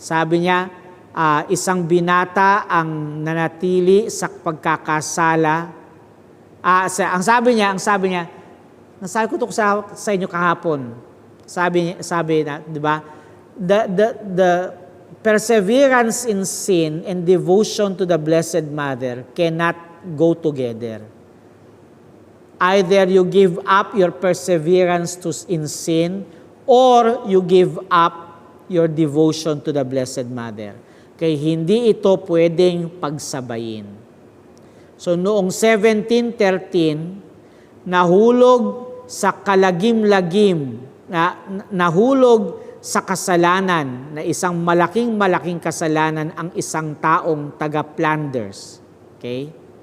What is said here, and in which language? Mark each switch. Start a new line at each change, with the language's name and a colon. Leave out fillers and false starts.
Filipino: Sabi niya, isang binata ang nanatili sa pagkakasala. Ang sabi niya, nasabi ko ito sa inyo kahapon. Sabi na, di ba?
English: The perseverance in sin and devotion to the Blessed Mother cannot go together. Either you give up your perseverance in sin or you give up your devotion to the Blessed Mother.
Filipino: Kaya hindi ito pwedeng pagsabayin. So noong 1713, nahulog sa kalagim-lagim, nahulog sa kasalanan, na isang malaking kasalanan ang isang taong taga Flanders. Okay?